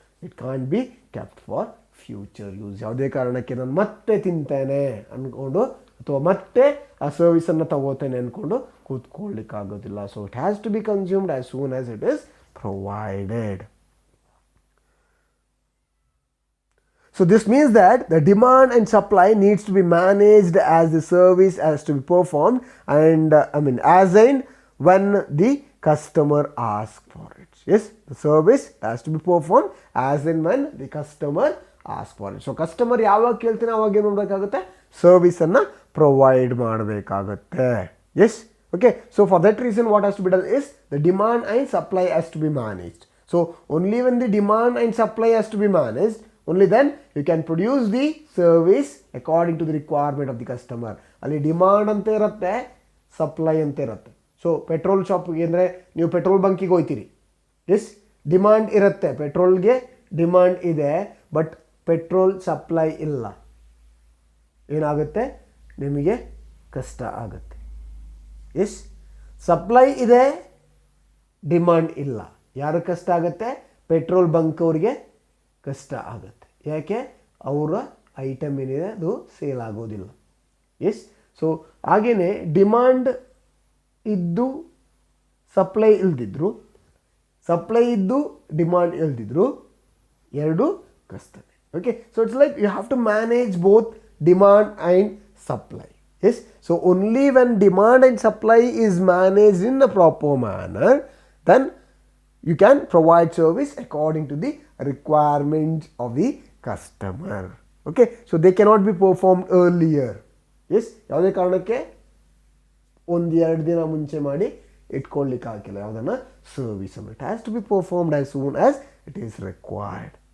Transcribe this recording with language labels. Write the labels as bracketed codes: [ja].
[en] It can't be kept for future use. [kn] ಯಾವುದೇ ಕಾರಣಕ್ಕೆ ನಾನು ಮತ್ತೆ ತಿಂತೇನೆ ಅಂದ್ಕೊಂಡು ಅಥವಾ ಮತ್ತೆ ಆ ಸರ್ವಿಸನ್ನು ತಗೋತೇನೆ ಅಂದ್ಕೊಂಡು ಕೂತ್ಕೊಳ್ಳಿಕ್ಕಾಗೋದಿಲ್ಲ. [en] So it has to be consumed as soon as it is provided. So this means that the demand and supply needs to be managed as the service has to be performed and as in when the customer asks for it. Yes, the service has to be performed as in when the customer asks for it. [kn] So customer ಯಾವಾಗ ಕೇಳ್ತಾನೆ ಅವಾಗ ಏನು ಮಾಡಬೇಕಾಗುತ್ತೆ, ಸರ್ವಿಸನ್ನು provide ಮಾಡಬೇಕಾಗುತ್ತೆ. [en] Yes, okay. So for that reason what has to be done is the demand and supply has to be managed. So only when the demand and supply has to be managed, only then you can produce the service according to the requirement of the customer. [kn] ಅಲ್ಲಿ demand ಅಂತ ಇರುತ್ತೆ, supply ಅಂತ ಇರುತ್ತೆ. So petrol ಶಾಪ್ಗೆ ಅಂದರೆ ನೀವು petrol ಬಂಕಿಗೆ ಹೋಗ್ತೀರಿ. S, demand ಇರುತ್ತೆ, ಪೆಟ್ರೋಲ್ಗೆ ಡಿಮಾಂಡ್ ಇದೆ, ಬಟ್ ಪೆಟ್ರೋಲ್ ಸಪ್ಲೈ ಇಲ್ಲ, ಏನಾಗುತ್ತೆ, ನಿಮಗೆ ಕಷ್ಟ ಆಗುತ್ತೆ. ಎಸ್, ಸಪ್ಲೈ ಇದೆ, ಡಿಮಾಂಡ್ ಇಲ್ಲ, ಯಾರು ಕಷ್ಟ ಆಗುತ್ತೆ, ಪೆಟ್ರೋಲ್ ಬಂಕ್ ಅವ್ರಿಗೆ ಕಷ್ಟ ಆಗುತ್ತೆ. ಯಾಕೆ, ಅವರ ಐಟಮ್ ಏನಿದೆ ಅದು ಸೇಲ್ ಆಗೋದಿಲ್ಲ. ಎಸ್, ಸೊ ಹಾಗೆಯೇ ಡಿಮಾಂಡ್ ಇದ್ದು ಸಪ್ಲೈ ಇಲ್ದಿದ್ರು, ಸಪ್ಲೈ ಇದ್ದು ಡಿಮಾಂಡ್ ಇಲ್ದಿದ್ರು, ಎರಡು ಕಷ್ಟನೇ. [en] Okay, so it's like you have to manage both demand and supply. Yes, so only when demand and supply is managed in a proper manner, then you can provide service according to the requirements of the customer. Okay, so they cannot be performed earlier. [kn] Yes, ಯಾವುದೇ ಕಾರಣಕ್ಕೆ ಒಂದು ಎರಡು ದಿನ ಮುಂಚೆ ಮಾಡಿ ಇಟ್ಕೊಳ್ಳಿಕ್ಕೆ ಆಗಿಲ್ಲ ಯಾವುದನ್ನು, ಸರ್ವಿಸನ್ನು. [en] It has to be performed as soon as it is required.